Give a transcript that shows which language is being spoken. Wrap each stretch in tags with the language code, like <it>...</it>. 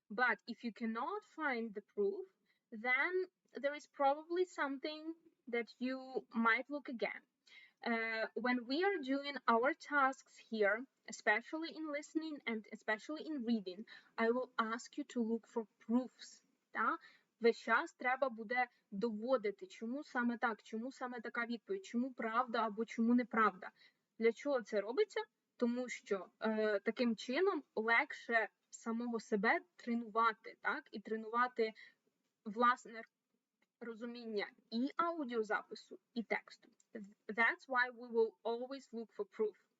<en>But if you cannot find the proof, then there is probably something that you might look again. When we are doing our tasks here, especially in listening and especially in reading, I will ask you to look for proofs.</en> <uk>Та? Весь час треба буде доводити, чому саме так, чому саме така відповідь, чому правда або чому неправда. Для чого це робиться? Тому що таким чином легше самого себе тренувати, так? І тренувати власне розуміння і аудіозапису, і тексту.</uk> <en>That's why we will always look for proof.</en>